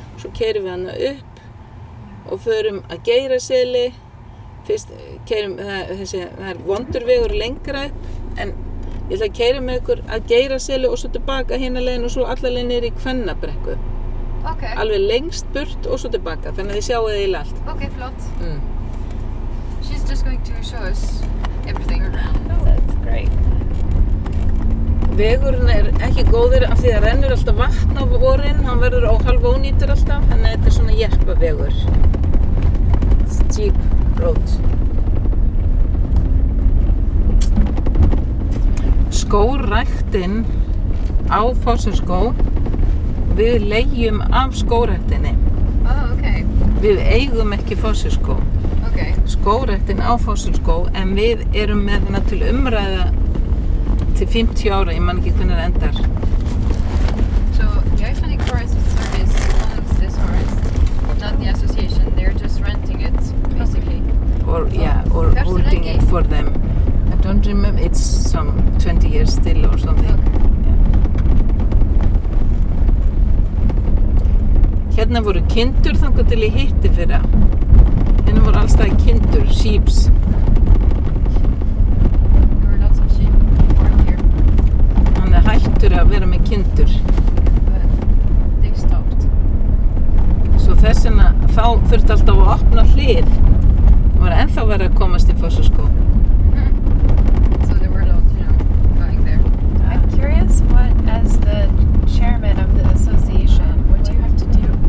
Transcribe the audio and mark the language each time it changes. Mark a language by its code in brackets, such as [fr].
[is] Svo keyrum við hana upp og förum að Geiraseli. Fyrst keyrum, það er vondurvegur lengra upp, en ég ætla að keyra með ykkur að Geiraseli og svo tilbaka hina leiðin og svo alla leiðin niður í Kvennabrekku. [en] Ok. [is] Alveg lengst burt og svo tilbaka, þannig að þið sjáu þið í allt. Ok, flott. [en] She's just going to show us everything around. Oh, that's great. [is] Vegurinn er ekki góður af því að rennur alltaf vatn á vorin, hann verður hálf ónýtur alltaf, þannig að þetta er svona jerpavegur. [en] Steep road. [is] Skógræktin á Fosselsskóg, við leigjum af skógræktinni. [en] Oh, ok. [is] Við eigum ekki Fosselsskóg. [en] Ok. [is] Skógræktin á Fosselsskóg, en við erum með hana til umræða til 50 ára, ég man ekki hvernig það endar. [en] So the Icelandic Forest Service owns this forest, not the association. They're just renting it, basically. Or holding it for them. I don't remember, it's some 20 years still or something. [is] Hérna voru kindur þangað til í hitti fyrra. Hérna voru allstað kindur, [en] sheeps. There were lots of sheep born here. [is] Hann hættur að vera með kindur. [en] But they stopped. [is] Svo þess vegna, þá þurfti alltaf að opna hlið. Það var ennþá verið að komast í Fosselsskóg. [en] So there were lots, going there. I'm curious, what, as the chairman of the association, what do you have to do?